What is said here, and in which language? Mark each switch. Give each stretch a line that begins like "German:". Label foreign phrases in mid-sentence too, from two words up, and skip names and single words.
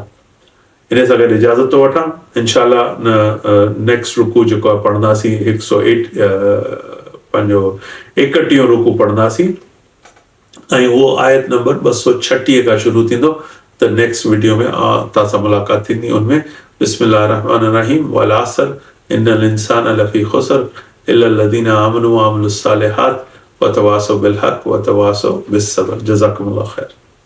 Sindhi: इन सां गॾु इजाज़त थो वठां। इंशाअल्लाह नेक्स्ट रुकू जेको आहे पढ़ंदासीं 108 पंहिंजो 31 रुकू पढ़ंदासीं, ऐं उहो आयत नंबर 236 खां शुरू थींदो। त नेक्स्ट वीडियो में तव्हां सां मुलाक़ात थींदी।
Arabic: उनमें بسم الله رحمن رحيم والعصر إن الإنسان لفي خسر إلا الذين آمنوا وعملوا الصالحات وتواصوا بالحق وتواصوا بالصبر. جزاكم الله خير.